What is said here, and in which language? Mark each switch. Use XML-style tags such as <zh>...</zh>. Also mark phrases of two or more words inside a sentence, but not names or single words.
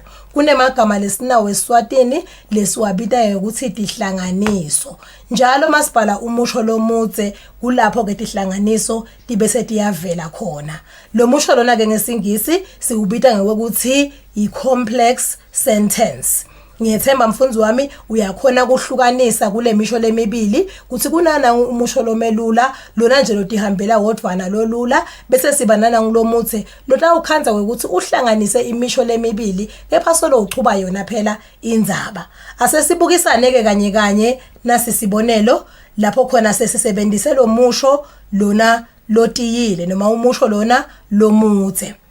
<ss>Kunemagama lesinawo eSwatini lesiwabita ukuthi tihlanganiso. Njalo masibhala umusho lomutse kulapho ke tihlanganiso tibese tiyavela khona. Lo musho lona ke ngesingisi siubita ngokuthi i-</ss> <en>complex sentence.</en> <ss>Ngiyethemba mfundzi wami uyakhona ukuhlukanisa kule misho lemibili kuthi kunana umusho lomelula lona nje lotihambela wodwana lolula bese siba nana ngilomuthe lota ukhanza ukuthi uhlanganise imisho lemibili kepha solo uchuba yona phela indzaba asesibukisane ke kanye kanye nasi sibonelo lapho khona sesisebenzise lo musho lona lotiyile noma umusho lona lomuthe.</ss>